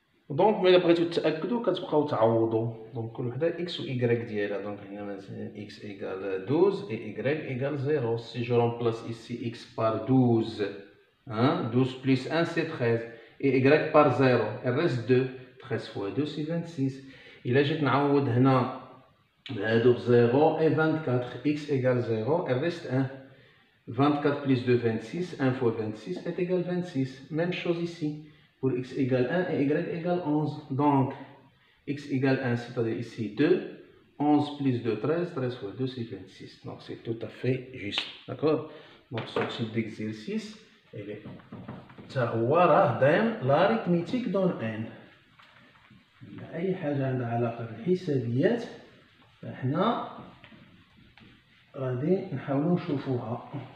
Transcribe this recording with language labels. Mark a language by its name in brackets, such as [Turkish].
[Arabic] دونك ملي بغيتو تاكدوا كتبقاو تعوضوا دونك كل وحده اكس و y ديالها دونك هنا مثلا [French] x égale 12 et y égale 0. Si je remplace ici x par 12, hein, 12 plus 1 c'est 13 et y par 0, il reste 2. 13 fois 2 c'est 26. [Arabic] إلا جيت نعوض هنا بهادو ب 0 [French] et 24, x égale 0, il reste 1. 24 plus 2, 26, 1 fois 26 est égal 26. Même chose ici. Pour x égale 1 et y égale 11. Donc, x égale 1, c'est-à-dire ici 2. 11 plus 2, 13. 13 fois 2, c'est 26. Donc, c'est tout à fait juste. D'accord? Donc, ce type d'exercice, il est l'arithmétique dans n. [Arabic] أي حاجة عندها علاقة بالحسابيات فإحنا غادي نحاولو نشوفوها.